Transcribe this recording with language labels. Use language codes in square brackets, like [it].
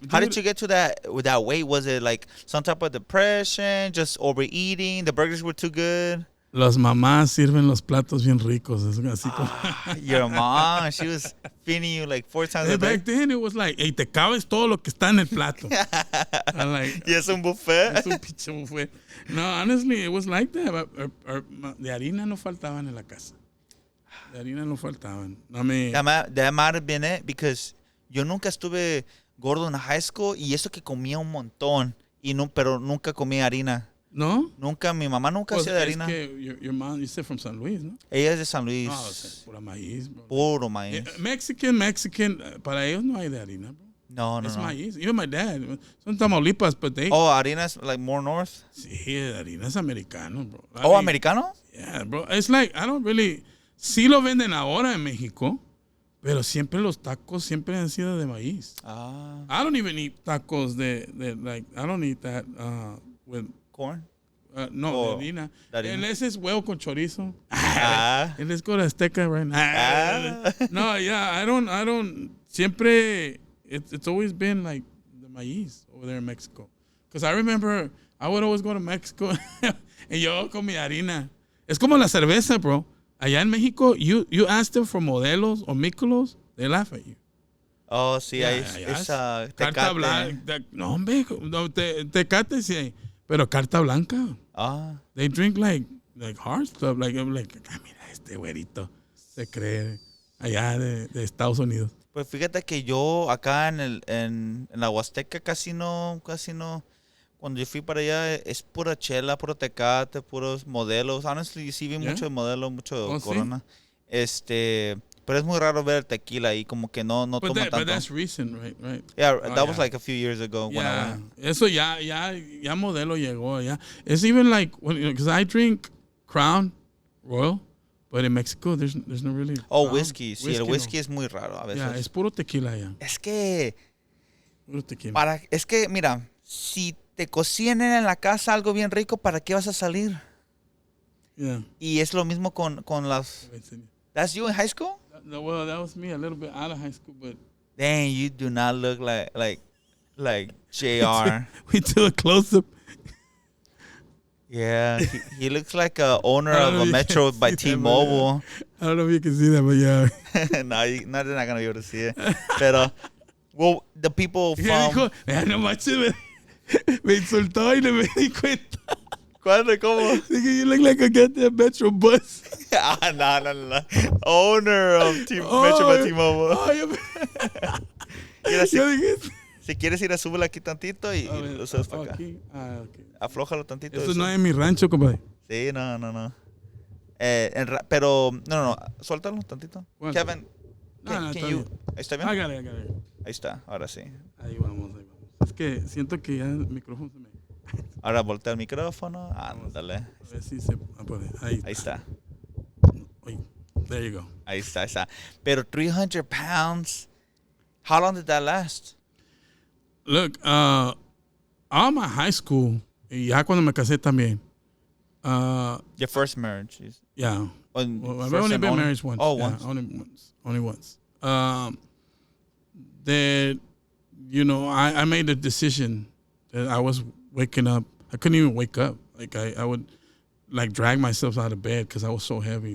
[en] How did you get to that with that weight? Was it like some type of depression, just overeating? The burgers were too good? [es] Las mamás sirven los platos bien ricos. Así como. [en] Your mom, she was feeding you like 4 times a day? Back then, it was like, hey, [es] te cabes todo lo que está en el plato. [en] I'm like, [es] y es un buffet. Es un pinche buffet. [en] No, honestly, it was like that. [es] De harina no faltaban en la casa. De harina no faltaban. [en] I mean, that might have been it, because [es] yo nunca estuve gordo en high school y eso que comía un montón, pero nunca comía harina. ¿No? Nunca, mi mamá nunca hacía de harina. Es que [en] your mom, you said from San Luis, ¿no? [es] Ella es de San Luis. O sea, pura maíz, bro. Puro maíz. Mexican, para ellos no hay de harina, bro. No. Es maíz. [en] Even my dad, son Tamaulipas, but they... Oh, harina is like more north? [es] Sí, harina es americano, bro. ¿Americano? [en] Yeah, bro. It's like, I don't really... [es] Sí lo venden ahora en México, pero siempre los tacos siempre han sido de maíz. [en] I don't even eat tacos like, I don't eat that with... Corn? [es] No, de harina. Ese es huevo con chorizo. [en] Let's go to Azteca right now. No, yeah, I don't. [es] Siempre, [en] it's always been like the maíz over there in Mexico. Because I remember I would always go to Mexico and [es] yo con mi harina. Es como la cerveza, bro. Allá en Mexico, [en] you ask them for modelos or mícolos, they laugh at you. [es] Oh, sí, es Carta Tecate. blanca. No, hombre, Tecate sí hay. Pero carta blanca. [en] They drink like hard stuff. [es] Like, mira, este güerito se cree allá de Estados Unidos. Pues fíjate que yo acá en la Huasteca casi no. Cuando yo fui para allá es pura chela, puro Tecate, puros modelos. Honestly, sí vi mucho de modelo, mucho de Corona. ¿Sí? Pero es muy raro ver el tequila ahí, como que no toma tanto. [en] But that's recent, right? Yeah, that was like a few years ago when I went. [es] Eso ya modelo llegó, ya. [en] It's even like, because I drink Crown Royal, but in Mexico, there's no really... Oh, whiskey. [es] Sí, el whisky es muy raro a veces. Yeah, es puro tequila ya. Es que... Puro tequila. Mira, si te cocinan en la casa algo bien rico, ¿para qué vas a salir? [en] Yeah. [es] Y es lo mismo con las... [en] That's you in high school? No, well, that was me a little bit out of high school, but... Dang, you do not look like JR. We do a close-up. Yeah, he looks like a owner of a Metro by T-Mobile. I don't know if you can see that, but yeah. No, they're not going to be able to see it. [es] Pero, [en] well, the people from... [es] No manches, me insultó y no me di cuenta. ¿Cuándo? ¿Cómo? Dije, [en] you look like a goddamn Metro bus. No. Owner of Metro by T-Mobile. [es] Mira, si quieres ir a subirla aquí tantito y lo subes para acá. [en] Okay. [es] Aflójalo tantito. Eso no es mi rancho, compadre. Sí, no. Pero, no. Suéltalo tantito. Bueno, Kevin, no, [en] can you... [es] ¿Está bien? [en] I got it. [es] Ahí está, ahora sí. Ahí vamos. Es que siento que ya el micrófono se me... Ahora voltea el micrófono. Ándale. A ver si se puede. Ahí está. [en] There you go. [es] Ahí está. [en] Pero 300 pounds, how long did that last? Look, all my high school, [es] y ya cuando me casé también. [en] Your first marriage? Yeah. I've only been married once. Oh, once. Only once. That, I made a decision that I was waking up. I couldn't even wake up. Like, I would, like, drag myself out of bed because I was so heavy.